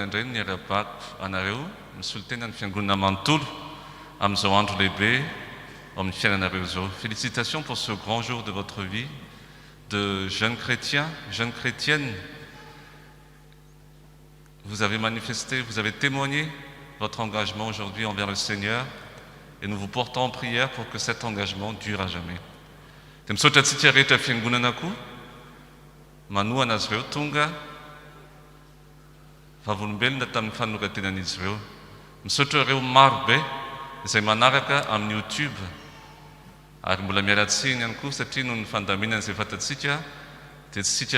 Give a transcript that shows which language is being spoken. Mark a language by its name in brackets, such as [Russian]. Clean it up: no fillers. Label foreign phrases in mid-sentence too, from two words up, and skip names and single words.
[Malagasy] indray ny arabako anareo misolo tena ny fiangonana manontolo amin'izao andro lehibe amin'ny fiainanareo zao. [French] Félicitations pour ce grand jour de votre vie de jeunes chrétiens, jeunes chrétiennes. Vous avez manifesté, vous avez témoigné votre engagement aujourd'hui envers le Seigneur et nous vous portons en prière pour que cet engagement dure à jamais. [Malagasy] Dia misaotra antsika rehetra fiangonanako manohana azy ireo tonga vavolombelona tamin'ny fanoratenan'izy ireo. Misaotra ireo marobe izay manaraka amin'ny YouTube ary mbola mialatsiny ihany koa satria noho ny fandaminana izay fantatsika dia tsy sika